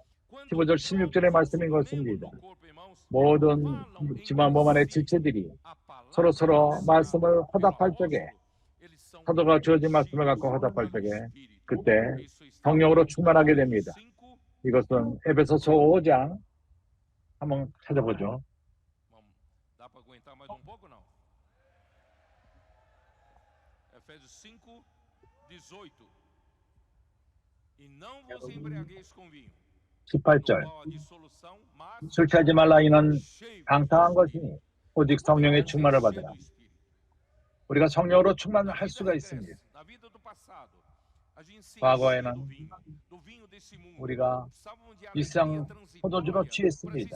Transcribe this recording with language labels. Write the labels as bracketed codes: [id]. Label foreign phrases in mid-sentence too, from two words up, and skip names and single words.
[ko] 15절 16절의 말씀인 것입니다. 모든 지만 몸 안의 지체들이 서로 말씀을 화답할 적에 사도가 주어진 말씀을 갖고 화답할 적에 그때 성령으로 충만하게 됩니다. 이것은 에베소서 5장 한번 찾아보죠. [pt] Efésios 5, 18. E não vos embriagueis com vinho, [ko] 18절. 술 취하지 말라. 이는 방탕한 것이니 오직 성령의 충만을 받으라. 우리가 성령으로 충만할 수가 있습니다. 과거에는 우리가 이 세상 포도주로 취했습니다.